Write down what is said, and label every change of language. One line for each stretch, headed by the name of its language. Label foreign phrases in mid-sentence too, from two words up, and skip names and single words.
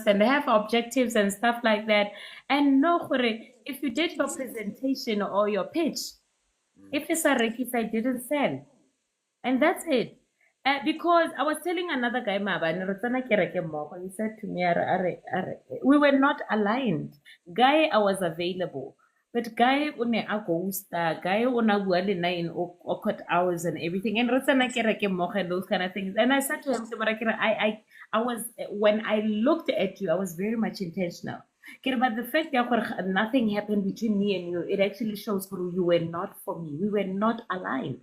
English: They have objectives and stuff like that. And no, if you did your presentation or your pitch, if it's
Tswana: a rekisa,
English: I didn't sell. And that's it. Because I was telling another guy, he said to me, we were not aligned. Guy, I was available. But guy,
Tswana: one a ghosta,
English: guy,
Tswana: one a bua le nna
English: in awkward hours and everything. And those kind of things. And I said to him, I was, when I looked at you, I was very much intentional. But the fact that nothing happened between me and you, it actually shows you were not for me. We were not aligned.